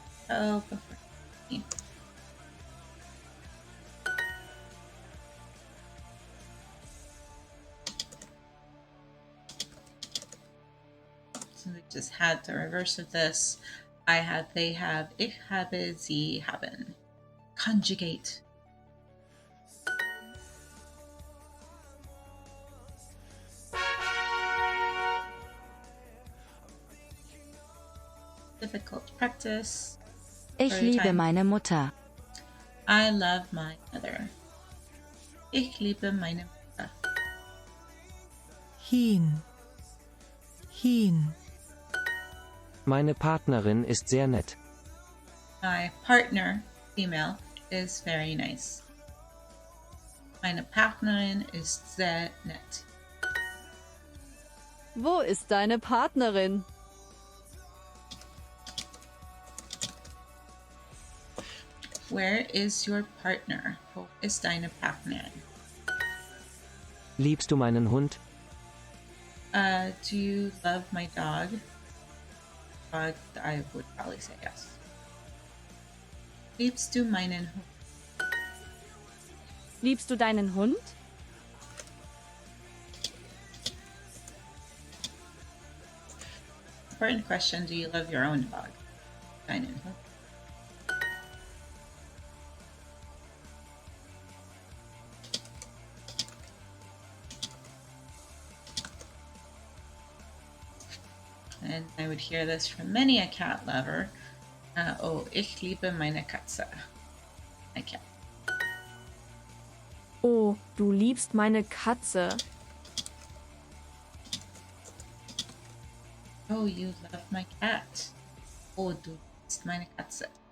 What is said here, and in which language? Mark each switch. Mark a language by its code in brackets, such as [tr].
[en] Oh, before me. So we just had the reverse of this. I have, they have, [de] ich habe, sie haben. [en] Conjugate. Difficult practice. [de] Ich [en] Story [de] liebe [en] time. [de] meine Mutter. [en] I love my mother. [de] Ich liebe meine Mutter. Hin. Hin. Meine Partnerin ist sehr nett. [en] My partner, female, is very nice. [de] Meine Partnerin ist sehr nett. Wo ist deine Partnerin? [en] Where is your partner? [de] Wo ist deine Partnerin? Liebst du meinen Hund? [en] Do you love my dog? I would probably say yes. [de] Liebst du meinen Hund? Liebst du deinen Hund? [en] Important question, do you love your own dog? [de] Deinen Hund. [en] And I would hear this from many a cat lover. [de] Oh, ich liebe meine Katze. [en] My cat. [de] Oh, du liebst meine Katze. [en] Oh, you love my cat. [de] Oh, du liebst meine Katze.